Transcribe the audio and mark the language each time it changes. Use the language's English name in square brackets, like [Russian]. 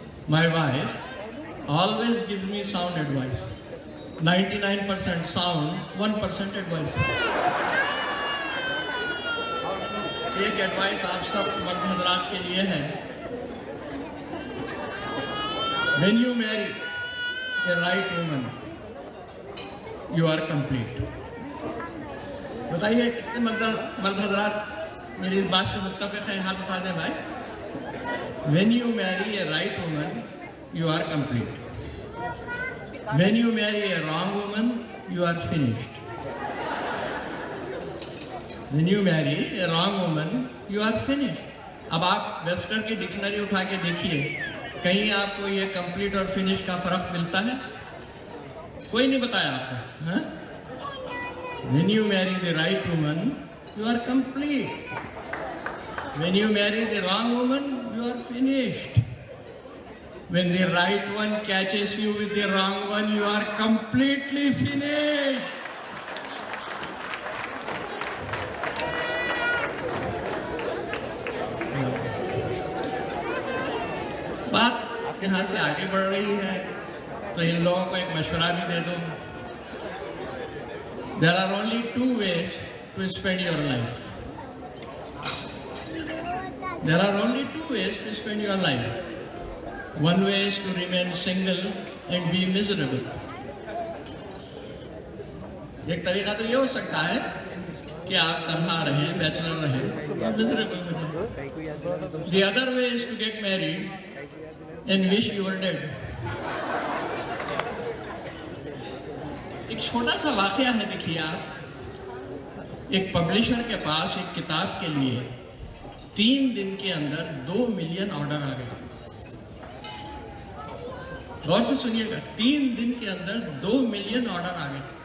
[English] My wife always gives me sound advice. 99% sound, 1% advice. [Hindi] एक advice आप सब मर्द हजरात के लिए है. [English] When you marry a right woman, you are complete. [Hindi] बताइए कितने मर्द हजरात मेरी इस बात से मुत्तफ़िक़ हैं? हाथ उठा दें भाई. [English] When you marry a right woman, you are complete. When you marry a wrong woman, you are finished. When you marry a wrong woman, you are finished. [Hindi] अब आप वेस्टर्न की डिक्शनरी उठा के देखिए, कहीं आपको ये कंप्लीट और फिनिश का फर्क मिलता है? कोई नहीं बताया आपको, हाँ? [English] When you marry the right woman, you are complete. When you marry the wrong woman, you are finished. When the right one catches you with the wrong one, you are completely finished. [Hindi] बात यहाँ से आगे बढ़ रही है, तो इन लोगों को एक मशवरा भी दे दो। [English] There are only two ways to spend your life. There are only two ways to spend your life. One way is to remain single and be miserable. [Hindi] एक तरीका तो ये हो सकता है कि आप तन्हा रहें, बैचलर रहें और मिजरेबल रहें. [English] The other way is to get married and wish you were dead. [Hindi] एक छोटा सा वाकया है, देखिए आप, एक पब्लिशर के पास एक किताब के लिए 3 दिन के अंदर 2 मिलियन ऑर्डर आ गए. गौर से सुनिएगा, 3 दिन के अंदर 2 मिलियन ऑर्डर आ गए.